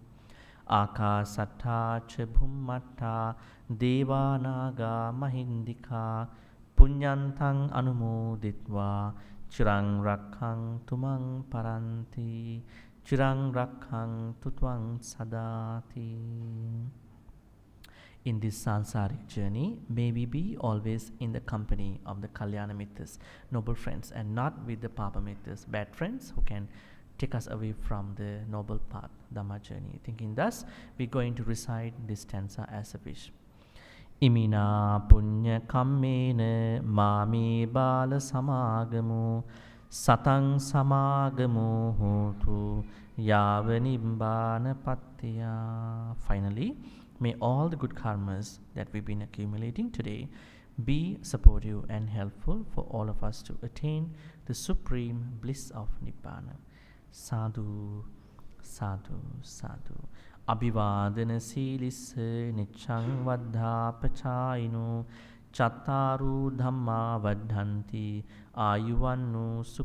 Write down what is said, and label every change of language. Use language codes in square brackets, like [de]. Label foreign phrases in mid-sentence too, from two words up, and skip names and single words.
[pi] Akasatta cha bhummatta devanaga mahindika punyantang anumoditva chirang rakkang tumang paranti chirang rakkang tutwang sadati. [en] In this sansaric journey, may we be always in the company of the [pi] Kalyana Mittas, [en] noble friends, and not with the [pi] Papa Mittas, [en] bad friends who can take us away from the noble path, Dhamma journey. Thinking thus, we're going to recite this stanza as a wish. [pi] Imina punya kammena mami bala samagamu satang samagamu hotu yava nibbana pattiya. [en] Finally, may all the good karmas that we've been accumulating today be supportive and helpful for all of us to attain the supreme bliss of Nibbana. [pi] Sadhu, sadhu, sadhu. Abhivadana silissa niccang vaddha pachayino chattaru dhamma vaddhanti ayuvannu sukha